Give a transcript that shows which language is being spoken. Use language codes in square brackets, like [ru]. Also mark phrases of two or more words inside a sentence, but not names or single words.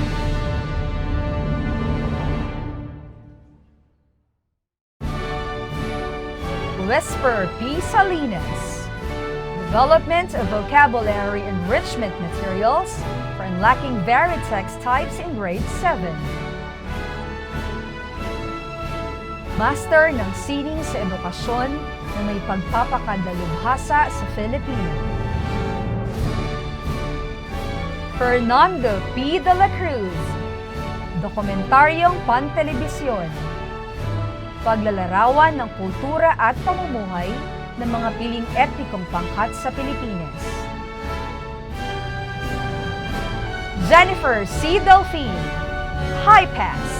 [en] Whisper P. Salinas. Development of vocabulary enrichment materials for unlocking varied text types in grade 7. [tl] Master ng sining sa edukasyon na may pagpapakadalubhasa sa Filipino. Fernando P. de la Cruz. Dokumentaryong pantelebisyon. Paglalarawan ng kultura at pamumuhay ng mga piling etnikong pangkat sa Pilipinas. Jennifer C. Delphine. [en] High Pass.